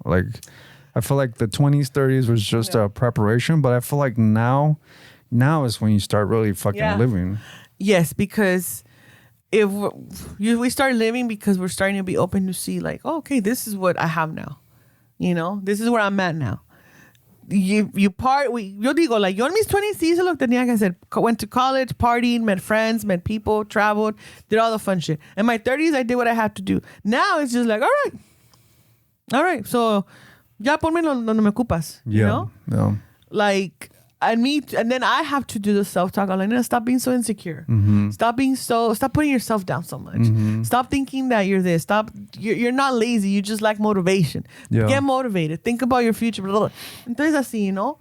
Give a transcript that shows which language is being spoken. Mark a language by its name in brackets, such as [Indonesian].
[English] Like, I feel like the 20s, 30s was just a preparation, but I feel like now now is when you start really fucking living. Yes, because if we start living because we're starting to be open to see like, oh, okay, this is what I have now. This is where I'm at now. [Spanish] Yo digo, [English] like, [Spanish] yo en mis 20s hice lo que tenía que hacer. [English] Went to college, partied, met friends, met people, traveled, did all the fun shit. In my 30s, I did what I had to do. Now it's just like, all right. [Spanish] So, ya ponme donde me ocupas. [English] You know? Yeah. Like, and then I have to do the self-talk. I'm like, no, stop being so insecure. Stop putting yourself down so much. Stop thinking that you're this. You're not lazy. You just lack motivation. Yeah. Get motivated. Think about your future. [Spanish] Entonces así,